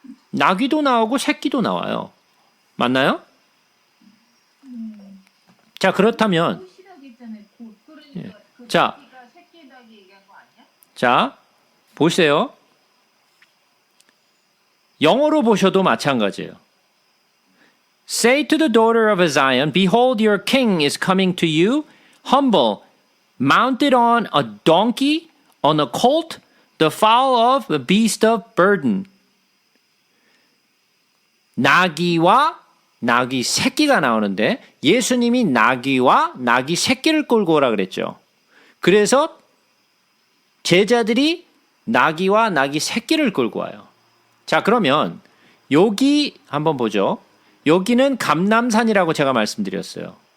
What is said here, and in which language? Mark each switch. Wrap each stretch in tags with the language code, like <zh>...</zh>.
<ko>나귀도 나오고 새끼도 나와요. 맞나요? 자, 그렇다면 꽃이라고 했잖아요. 꽃. 예. 그러니까 그 자. 새끼가 새끼 나기 얘기한 거 아니야? 자, 보세요. 영어로 보셔도 마찬가지예요.</ko> <en>Say to the daughter of Zion, behold, your king is coming to you, humble, mounted on a donkey, on a colt, the foal of a beast of burden.</en> <ko>나귀와 나귀 새끼가 나오는데 예수님이 나귀와 나귀 새끼를 끌고 오라 그랬죠. 그래서 제자들이 나귀와 나귀 새끼를 끌고 와요. 자, 그러면 여기 한번 보죠. 여기는 감람산이라고 제가 말씀드렸어요.</ko>